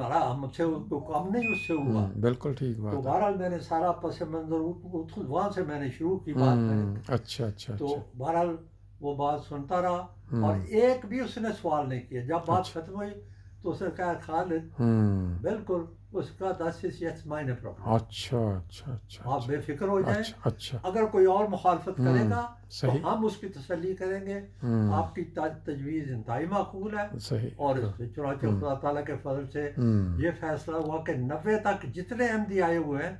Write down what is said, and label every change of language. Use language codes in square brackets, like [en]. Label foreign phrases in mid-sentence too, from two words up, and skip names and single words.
[ur] ہمارا ہم سے تو کم نہیں اس سے ہوا، بالکل ٹھیک تو بات ہے بہرحال میں نے سارا پس منظر وہاں سے میں نے شروع کی بات، میں نے اچھا اچھا تو اچھا بہرحال وہ بات سنتا رہا، اور ایک بھی اس نے سوال نہیں کیا، جب بات اچھا ختم ہوئی تو اس نے کہا خالد بالکل، اس کا [de] das ist jetzt meine Problem، [ur] اچھا اچھا اچھا آپ بے فکر ہو جائیں، اچھا اچھا اگر کوئی اور مخالفت کرے گا تو صحیح ہم اس کی تسلی کریں گے، آپ کی تجویز انتہائی معقول ہے، صحیح اور چنانچہ خدا تعالیٰ کے فضل سے یہ فیصلہ ہوا کہ 90 تک جتنے احمدی آئے ہوئے ہیں